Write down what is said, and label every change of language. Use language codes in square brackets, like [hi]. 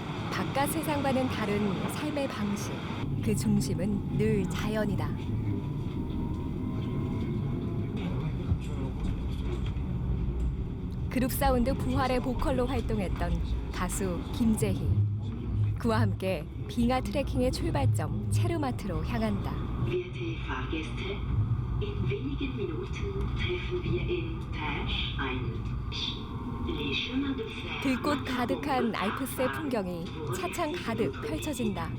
[ko] 바깥 세상과는 다른 삶의 방식, 그 중심은 늘 자연이다. 그룹 사운드 부활의 보컬로 활동했던 가수 김재희. 그와 함께 빙하 트레킹의 출발점 체르마트로 향한다. [de] Werte Fahrgäste, in wenigen Minuten treffen wir in Tash ein. [fr] Les chemins de fer. [ko] 들꽃 가득한 알프스의 풍경이 차창 가득 펼쳐진다.